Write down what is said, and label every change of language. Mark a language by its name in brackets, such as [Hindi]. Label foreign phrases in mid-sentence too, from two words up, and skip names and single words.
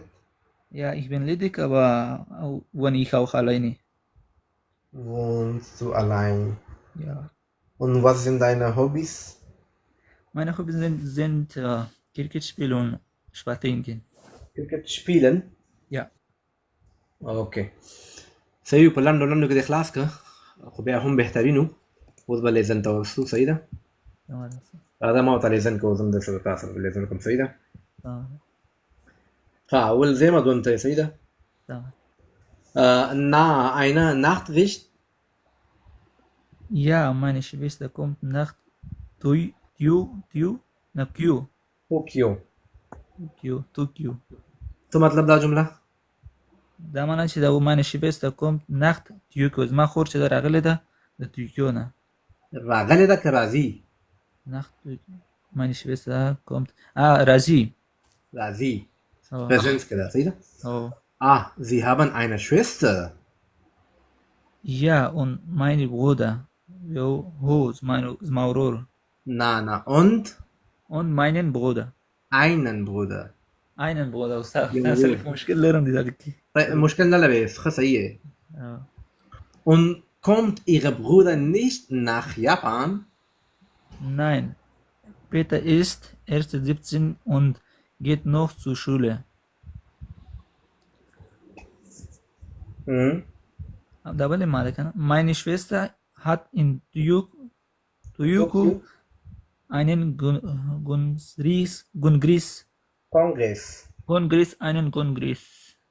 [German] Ja, ich bin ledig, aber wohne ich auch alleine. Wohnst du allein? Ja. Und was sind deine Hobbys? Meine Hobbys sind Cricket spielen und spazieren gehen. Cricket spielen? Ja. Okay. [Pashto] صحیح، په لنډو لنډو کې دې خلاص کړه، خو بیا هم بهترین و. اوس به لیزن ته ورسو، صحیح ده؟ راځه ما ورته لیزن کوو، زه هم درسره تا سره لیزن کوم، صحیح ده؟ ها، اول زیمه دویم ته یې، صحیح ده؟ [German] Eine Nachtwicht? Ja, meine Schwester kommt nach Tokio. [Pashto] څه مطلب دا جمله؟ دا معنی چې دا [German] meine Schwester kommt nach Tokio، [Pashto] زما خور چې ده راغلې ده د توکیو نه. راغلې ده که راځي؟ Meine Schwester kommt راځي. Präsenz کې ده، صحیح ده؟ [German] Sie haben eine Schwester? Ja, und mein Bruder. [Pashto] زما ورور. [German] Na, und? Und meinen Bruder. Einen Bruder. [Pashto] استاد، اصل مشکل لرم دې ځکه کې. مشکل نه لري، ښه صحیح یې. [German] Und Kommt Ihr Bruder nicht nach Japan? Nein. Peter ist erst 17 und geht noch zur Schule. Meine Schwester hat in Tokio einen Kongress.